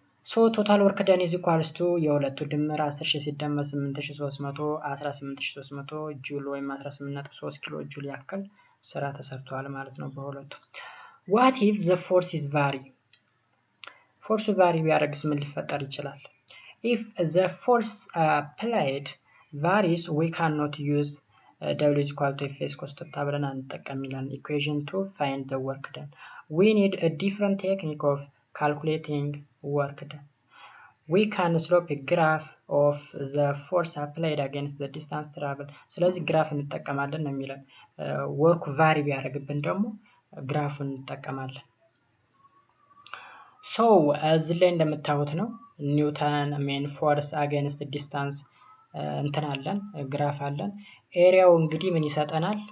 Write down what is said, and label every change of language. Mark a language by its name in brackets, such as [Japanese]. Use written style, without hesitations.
[English] ሶ ቶታል ወርክ ደን ኢዝ ኢኳልስ ቱ [Amharic] የሁለቱ ድምር 10000 ሲደመር 8300 18300 ጁል ወይም 18.3 ኪሎ ጁል ያክል ስራ ተሰርቷል ማለት ነው በሁለቱ። [English] ዋት ኢፍ ዘ ፎርስ ኢዝ ቫሪ? [Amharic] ፎርሱ ቫሪ ቢያደርግስ ምን ሊፈጠር ይችላል? [English] ኢፍ ዘ ፎርስ አፕላይድ ቫሪስ ዊ ካን ኖት ዩዝ W is equal to F cos theta [Amharic] ብለን አንጠቀም ይላል [English] equation to find the work done. We need a different technique of calculating work done. We can slope a graph of the force applied against the distance travel. [Amharic] ስለዚህ ግራፍ እንጠቀማለን ነው የሚለን። ወርኩ ቫሪ ቢያደርግብን ደግሞ ግራፉን እንጠቀማለን። ሶ እዚህ ላይ እንደምታዩት ነው ኒውተን ሜን ፎርስ አጌንስት ዲስታንስ እንትን አለን፣ ግራፍ አለን። ኤሪያው እንግዲህ ምን ይሰጠናል?